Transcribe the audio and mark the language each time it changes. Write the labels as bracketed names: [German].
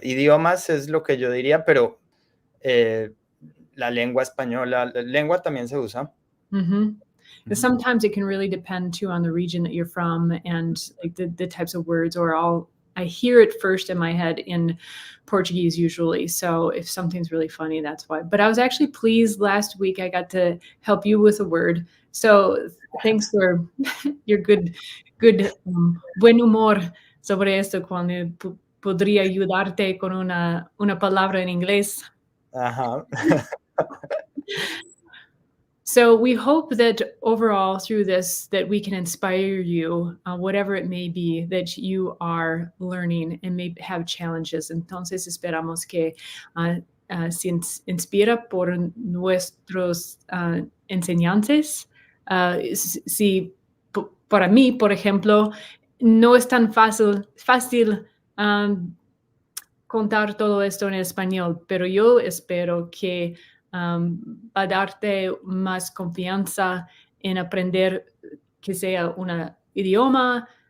[Spanish] Idiomas es lo que yo diría, pero la lengua española, la lengua también se usa. [English] Sometimes it can really depend too on the region that you're from and like the types of words, or I hear it first in my head in Portuguese usually. So if something's really funny, that's why. But I was actually pleased last week I got to help you with a word. So thanks for your good [Spanish] buen humor sobre esto cuando podría ayudarte con una palabra en inglés. Ajá. [English] So we hope that overall through this, that we can inspire you, whatever it may be that you are learning and may have challenges. [Spanish] Entonces esperamos que se inspira por nuestros enseñantes. Si para mí, por ejemplo, no es tan fácil contar todo esto en español, pero yo espero que va a darte más confianza en aprender, que sea un idioma,